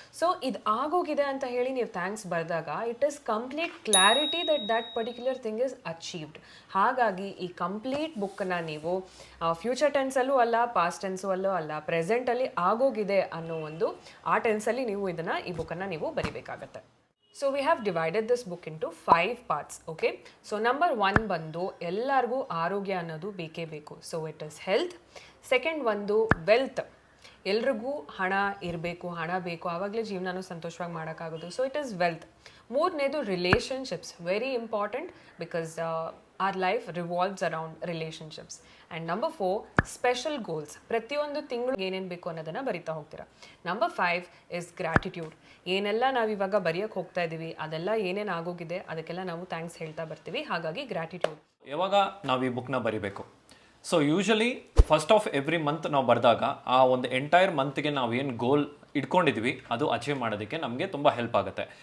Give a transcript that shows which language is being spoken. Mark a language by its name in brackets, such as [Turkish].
[Kannada] So ಇದು ಆಗೋಗಿದೆ ಅಂತ ಹೇಳಿ ನೀವು ಥ್ಯಾಂಕ್ಸ್ ಬರೆದಾಗ [English] It is complete clarity that particular thing is achieved. [Kannada] ಹಾಗಾಗಿ ಈ ಕಂಪ್ಲೀಟ್ ಬುಕ್ಕನ್ನು ನೀವು ಫ್ಯೂಚರ್ ಟೆನ್ಸಲ್ಲೂ ಅಲ್ಲ, ಪಾಸ್ಟ್ ಟೆನ್ಸಲ್ಲೂ ಅಲ್ಲ, ಪ್ರೆಸೆಂಟಲ್ಲಿ ಆಗೋಗಿದೆ ಅನ್ನೋ ಒಂದು ಆ ಟೆನ್ಸಲ್ಲಿ ನೀವು ಈ ಬುಕ್ಕನ್ನು ನೀವು ಬರಿಬೇಕಾಗತ್ತೆ. [English] So we have divided this book into 5 parts, okay? [Kannada] So number 1 ಬಂದು ಎಲ್ಲರಿಗೂ ಆರೋಗ್ಯ ಅನ್ನೋದು ಬೇಕೇ ಬೇಕು. [English] So it is health. Second ಒಂದು wealth. [Kannada] ಎಲ್ರಿಗೂ ಹಣ ಇರಬೇಕು, ಹಣ ಬೇಕು, ಆವಾಗಲೇ ಜೀವನನೂ ಸಂತೋಷವಾಗಿ ಮಾಡೋಕ್ಕಾಗೋದು. [English] So it is wealth. ಮೂರನೇದು relationships, very important because our life revolves around relationships. And number 4, special goals. [Kannada] ಪ್ರತಿಯೊಂದು ತಿಂಗಳು ಏನೇನು ಬೇಕು ಅನ್ನೋದನ್ನು ಬರಿತಾ ಹೋಗ್ತೀರಾ. [English] Number 5 is gratitude. [Kannada] ಏನೆಲ್ಲ ನಾವು ಇವಾಗ ಬರೆಯೋಕ್ಕೆ ಹೋಗ್ತಾ ಇದ್ದೀವಿ ಅದೆಲ್ಲ ಏನೇನು ಆಗೋಗಿದೆ ಅದಕ್ಕೆಲ್ಲ ನಾವು ಥ್ಯಾಂಕ್ಸ್ ಹೇಳ್ತಾ ಬರ್ತೀವಿ. ಹಾಗಾಗಿ ಗ್ರ್ಯಾಟಿಟ್ಯೂಡ್. ಯಾವಾಗ ನಾವು ಈ ಬುಕ್ನ ಬರಿಬೇಕು? [English] so usually first of every month [Kannada] ನಾವು ಬರೆದಾಗ ಆ ಒಂದು ಎಂಟೈರ್ ಮಂತ್ಗೆ ನಾವು ಏನು ಗೋಲ್ ಇಟ್ಕೊಂಡಿದ್ವಿ ಅದು ಅಚೀವ್ ಮಾಡೋದಕ್ಕೆ ನಮಗೆ ತುಂಬ ಹೆಲ್ಪ್ ಆಗುತ್ತೆ.